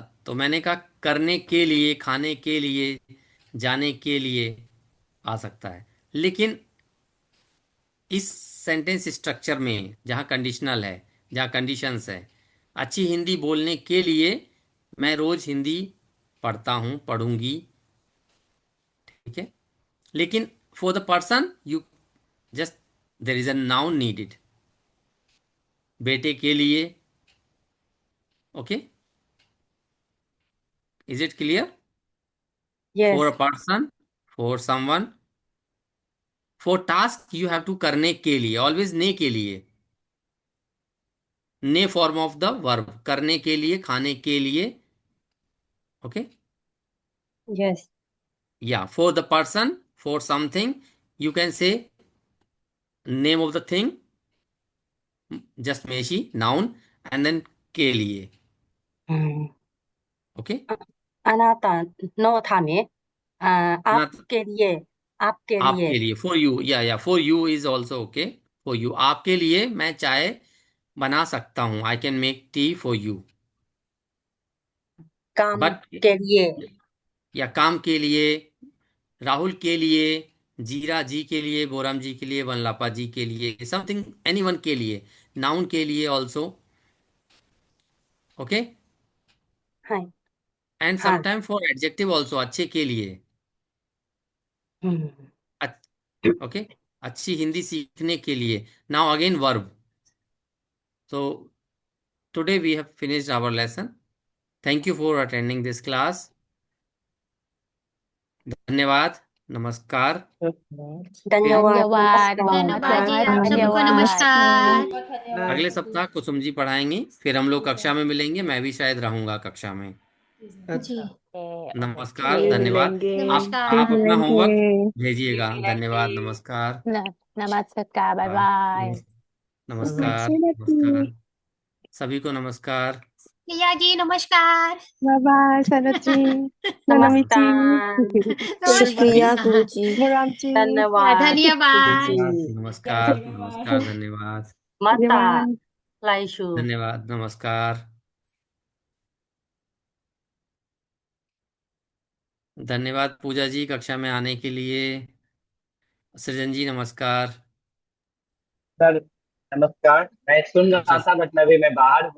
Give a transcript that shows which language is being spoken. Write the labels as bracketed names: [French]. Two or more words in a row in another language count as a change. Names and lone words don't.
[Hindi] तो मैंने कहा करने के लिए, खाने के लिए, जाने के लिए आ सकता है। लेकिन इस [English] sentence structure [Hindi] में जहाँ कंडीशनल है, जहाँ कंडीशंस है, अच्छी हिंदी बोलने के लिए मैं रोज हिंदी पढ़ता हूँ, पढ़ूंगी, ठीक है। [English] लेकिन for the person you just there is a noun needed, [Hindi] बेटे के लिए, [English] ओके। Is it clear? Yes, for a person, for someone, for task you have to [Hindi] करने के लिए, [English] ऑलवेज [Hindi] ने के लिए, [English] ne form of the verb, [Hindi] करने के लिए, खाने के लिए, [English] ओके। yes. या for the person, for something you can say name of the thing, just मेशी noun, and then [Hindi] के लिए, [Japanese] うん、 [English] ओके। [Japanese] あなたのため、 [Hindi] आपके लिए, आपके लिए, आपके लिए, [English] for you, या for you is also ok। for you, [Hindi] आपके लिए मैं चाय बना सकता हूं, [English] I can make tea for you. [Hindi] काम [English] बट [Hindi] के लिए, या काम के लिए, राहुल के लिए, जीरा जी के लिए, बोराम जी के लिए, वनलापा जी के लिए, [English] something, anyone [Hindi] के लिए, नाउन के लिए ऑल्सो, ओके। [Japanese] はい、 [English] एंड [Japanese] はい。 [English] sometime for adjective also, [Hindi] अच्छे के लिए, [Japanese] うん、 [English] ओके। [Hindi] अच्छी हिंदी सीखने के लिए। [English] now again verb. so today we have finished our lesson. thank you for attending this class. [Hindi] धन्यवाद, नमस्कार। फिर धन्यवाद, धन्यवाद, नमस्कार। बहुत धन्यवाद बहुत जी, आप सबको धन्यवाद। नमस्कार। अगले सप्ताह कुसुम जी पढ़ाएंगी, फिर हम लोग कक्षा में मिलेंगे, मैं भी शायद रहूंगा कक्षा में। जी, [English] ओके [Hindi] नमस्कार, फिर धन्यवाद। मिलेंगे। फिर आप नमस्कार। अपना मिलेंगे। होमवर्क फिर भेजिएगा। धन्यवाद, मिलेंगे। नमस्कार। नमस्कार, बाय [English] बाय। बाय। [Hindi] नमस्कार, नमस्ते। नमस्कार, सभी को नमस्कार। प्रिया जी नमस्कार। [English] bye bye शरद जी, ननमी जी, [Hindi] नमस्कार, शुक्रिया नमस्कार। गुरुजी। मुराम जी, धन्यवाद, धन्यवाद। धन्यवाद, [Japanese] じ。 [Hindi] नमस्कार, नमस्कार, धन्यवाद, [Japanese] また [Hindi] धन्यवाद। [Japanese] 来週。 [Hindi] धन्यवाद, नमस्कार। धन्यवाद पूजा जी कक्षा में आने के लिए। सृजन जी नमस्कार। सर नमस्कार। मैं सुन रहा अच्छा, था बट मैं बाहर हूँ।